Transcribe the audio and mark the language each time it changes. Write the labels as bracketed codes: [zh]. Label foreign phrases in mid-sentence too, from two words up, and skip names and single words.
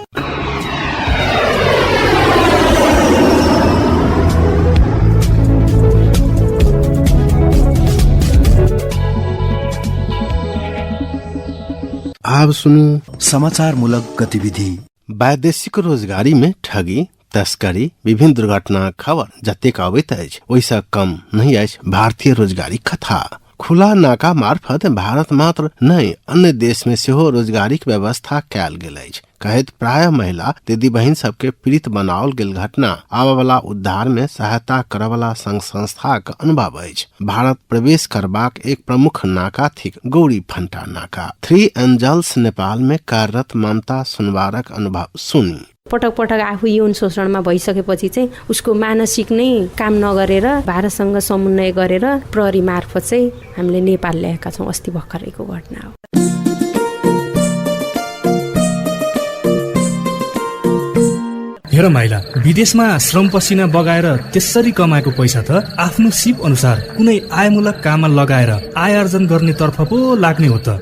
[mai] अब सुनू समाचार मूलक गतिविधि। वैदेशिक रोजगारी में ठगी, तस्करी, विभिन्न दुर्घटना खबर जतेक अबैत अछि ओहिसँ कम नहीं अछि भारतीय रोजगारी कथा। खुला नाका मार्फत भारत मात्र नहीं अन्य देश में सेहो रोजगारी के व्यवस्था कयल गेल अछि। कहैत प्राय महिला दीदी बहिन सबके पीड़ित बनाओल गेल घटना आबय वाला उद्धार में सहायता करय वाला संघ संस्थाक अनुभव अछि। भारत प्रवेश करबाक एक प्रमुख नाका थिक गौरी फंटा नाका। 3 एंजल्स नेपाल में कार्यरत ममता सुनवारक अनुभव सुनी। [ne] पटक पटक आफू यौन शोषणमा भइसकेपछि चाहिँ उसको मानसिक नै काम नगरेर भारतसँग समन्वय गरेर प्रहरी मार्फत चाहिँ हामीले नेपाल ल्याएका छौँ। अस्ति भर्खरैको घटना हो। हेर माइला, विदेशमा श्रम पसिना बगाएर त्यसरी कमाएको पैसा त आफ्नो सिप अनुसार कुनै आयमूलक काममा लगाएर आय आर्जन गर्ने तर्फ पो लाग्ने हो त।